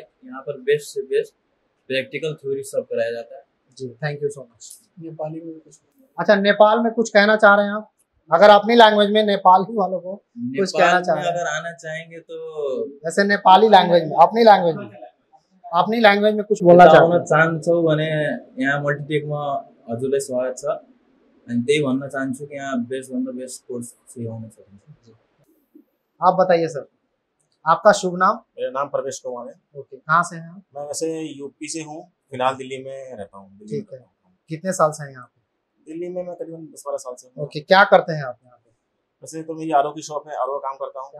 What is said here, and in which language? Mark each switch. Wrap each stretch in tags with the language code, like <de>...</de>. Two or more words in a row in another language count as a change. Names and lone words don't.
<hi>यहाँ पर बेस्ट से बेस्ट</hi> <en>practical theory</en> <hi>सब कराया जाता है। जी,</hi> <en>thank you so much.</en> <hi>नेपाली में कुछ, अच्छा नेपाल में कुछ कहना चाह रहे हैं आप? अगर अपनी लैंग्वेज में नेपाली वालों को कुछ कहना चाह रहे हैं? अगर आना चाहेंगे तो जैसे नेपाली लैंग्वेज में, अपनी लैंग्वेज में कुछ बोलना</hi> <ne>चाहन्छौ भने यहाँ मल्टीटेकमा हजुरलाई स्वागत छ। अनि त्यही भन्न चाहन्छु कि यहाँ बेस्ट भन्दा बेस्ट कोर्स सिकाउन सकिन्छ।</ne> <hi>आप बताइए सर, आपका शुभ नाम? मेरा नाम प्रवेश कुमार है। ओके, कहाँ से हैं? मैं वैसे यूपी से हूँ, फिलहाल दिल्ली में रहता हूँ। ठीक है। कितने साल से हैं यहाँ पे? दिल्ली में मैं करीबन 10-12 साल से हूँ। ओके, क्या करते हैं आप यहाँ पे? वैसे तो मेरी आरओ की शॉप है, आरओ का काम करता हूँ।</hi>